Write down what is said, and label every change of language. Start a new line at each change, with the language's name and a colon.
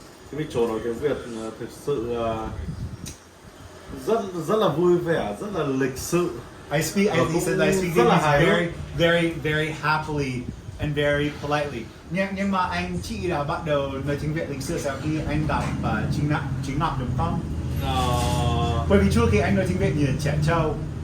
Vietnamese: Cái Mitchel nói tiếng Việt thực sự rất là vui vẻ, rất là lịch sự.
English: He said that I speak Vietnamese very, very, very happily and very politely.
Vietnamese: Nhưng mà anh chỉ đã bắt đầu nói tiếng Việt lịch sự sau khi anh đọc chính nạp đúng không? Bởi vì trước khi anh nói tiếng Việt như trẻ trâu.